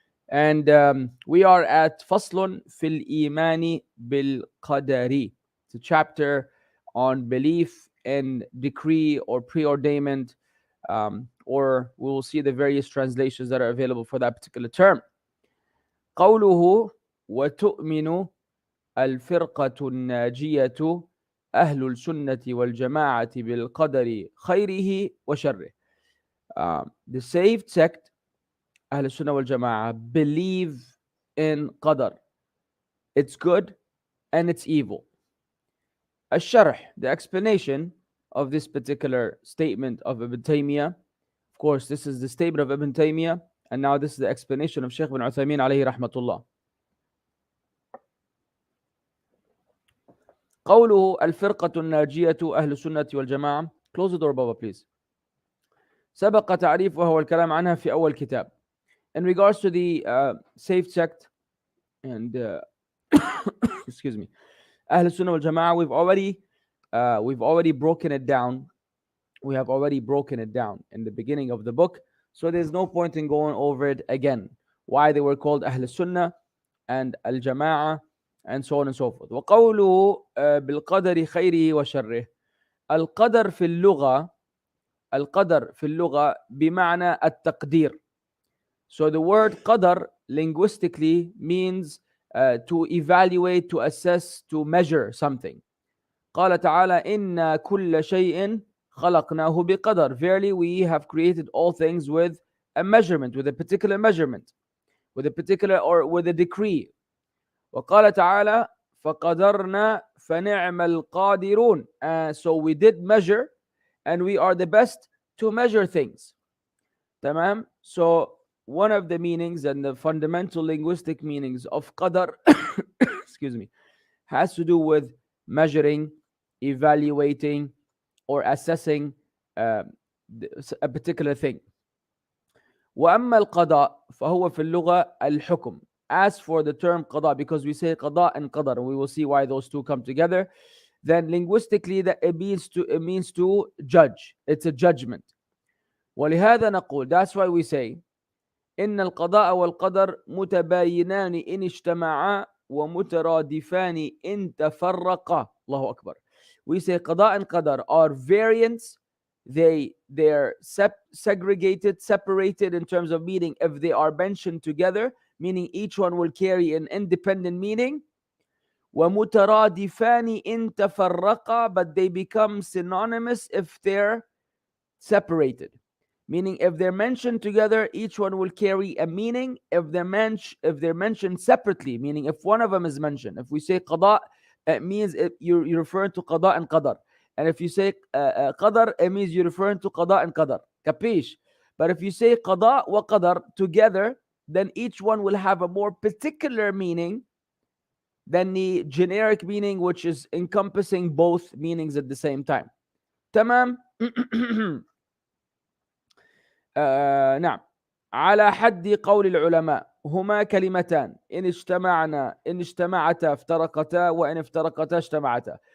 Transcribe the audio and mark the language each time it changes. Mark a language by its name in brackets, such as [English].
[English] And we are at Faslun fil Imani bil Qadari. It's a chapter on belief in decree or preordainment, or we will see the various translations that are available for that particular term. [Arabic] قوله وتؤمن الفرقة الناجية أهل-us-Sunnah wal-Jamaa'ah bil-Qadr خيره وشره. [English] The saved sect, Ahl-us-Sunnah wal-Jamaa'ah, believe in Qadr. It's good and it's evil. Al-Sharh, the explanation of this particular statement of Ibn Taymiyyah. Of course, this is the statement of Ibn Taymiyyah, and now this is the explanation of Shaykh al Uthaymeen alayhi rahmatullah. [Arabic] قوله الفرقة الناجية أهل-us-Sunnah wal-Jamaa'ah. [English] Close the door, Baba, please. [Arabic] سبق تعريفها والكلام عنها في أول كتاب. [English] In regards to the saved sect and excuse me, Ahl-us-Sunnah wal-Jamaa'ah, we've already broken it down. We have already broken it down in the beginning of the book, so there's no point in going over it again. Why they were called Ahl-us-Sunnah and Al-Jamaa'ah, and so on and so forth. [Arabic] وقوله بالقدر خيره وشره. القدر في اللغة القدر في اللغة بمعنى التقدير. [English] So the word qadr linguistically means to evaluate, to assess, to measure something. [Arabic] قال تعالى إنا كل شيء خلقناه بقدر. [English] Verily we have created all things with a measurement, with a particular measurement, with a particular or with a decree. [Arabic] وقال تعالى فقدرنا فنعم القادرون. [English] So we did measure and we are the best to measure things. [Arabic] تمام? [English] So one of the meanings and the fundamental linguistic meanings of qadr excuse me, has to do with measuring, evaluating, or assessing a particular thing. [Arabic] وأما القضاء فهو في اللغة الحكم. [English] As for the term qada, because we say qada and qadar, and we will see why those two come together, then linguistically that it means to judge. It's a judgment. [Arabic] ولهذا نقول, [English] that's why we say [Arabic] إن القضاء والقدر متباينان إن اجتمعا ومترادفان إن تفرقا. الله أكبر. [English] We say qada and qadar are variants. They're segregated, separated in terms of meaning if they are mentioned together, meaning each one will carry an independent meaning. [Arabic] وَمُتَرَادِفَانِ إِن تَفَرَّقَا, [English] but they become synonymous if they're separated. Meaning if they're mentioned together, each one will carry a meaning. If they're mentioned separately, meaning if one of them is mentioned, if we say qada, it means you're referring to qada and qadar. And if you say qadar, it means you're referring to qada and qadar. Capish? But if you say qada wa qadar together, then each one will have a more particular meaning than the generic meaning, which is encompassing both meanings at the same time. [Arabic] Tamam? نعم. على حد قول العلماء هما كلمتان إن اجتمعتا افترقتا وإن افترقتا اجتمعتا.